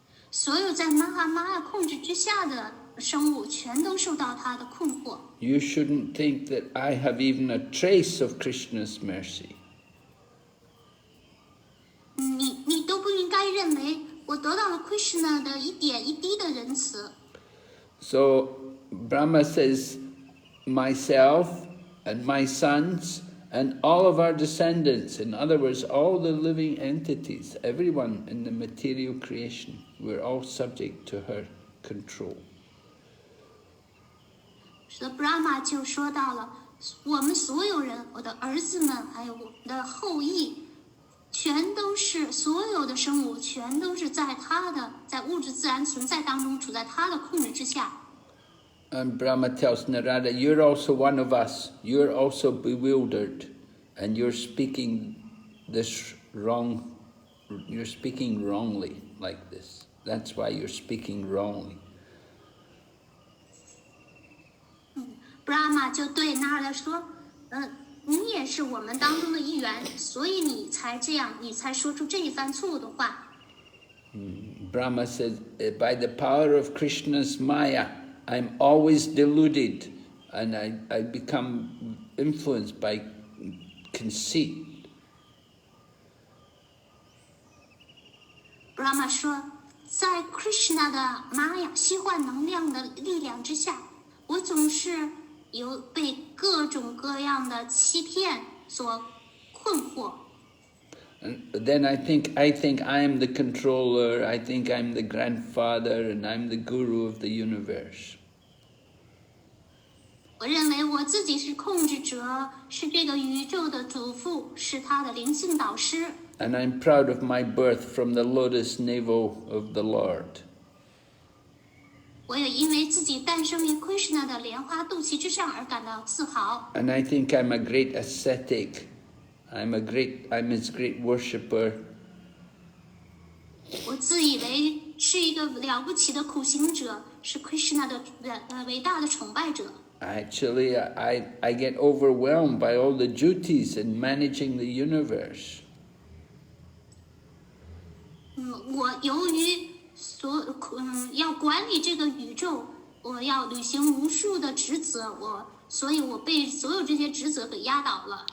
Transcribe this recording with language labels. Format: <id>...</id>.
<zh>所有在 Mahamaya 控制之下的生物，全都受到他的困惑。</zh> <en>You shouldn't think that I have even a trace of Krishna's mercy.</en> <zh>你都不应该认为我得到了 Krishna 的一点一滴的仁慈。</zh> <en>So Brahma says, myself and my sons and all of our descendants, in other words, all the living entities, everyone in the material creation, we're all subject to her control.</en> <zh>所以 Brahma 就说到了，我们所有人，我的儿子们，还有我的后裔，全都是所有的生物，全都是在物质自然存在当中，处在他的控制之下。</zh> <en>And Brahma tells Narada, you're also one of us. You're also bewildered, and you're speaking this wrong. You're speaking wrongly like this. That's why you're speaking wrongly.</en> <zh>Brahma 就对 Narada 说，你也是我们当中的一员，所以你才这样，你才说出这一番错误的话。</zh> <en>Brahma said, by the power of Krishna's Maya, I'm always deluded, and I become influenced by conceit.</en> <zh>Brahma 说，在 Krishna 的玛雅虚幻能量的力量之下，我总是被各种各样的欺骗所困惑。</zh> <en>And then I think I'm the controller, I think I'm the grandfather, and I'm the guru of the universe.</en> <zh>我认为我自己是控制者，是这个宇宙的主父，是他的灵性导师。</zh> <en>And I'm proud of my birth from the lotus navel of the Lord.</en> <zh>我也因为自己诞生于 Krishna 的莲花肚脐之上而感到自豪。</zh> <en>And I think I'm a great ascetic. I'm his great worshipper.</en> <zh>我自以为是一个了不起的苦行者，是 Krishna 的伟大的崇拜者。</zh> <en>Actually, I get overwhelmed by all the duties in managing the universe.</en> <zh>我由于要管理这个宇宙，我要履行无数的职责，所以我被所有这些职责给压倒了。</zh>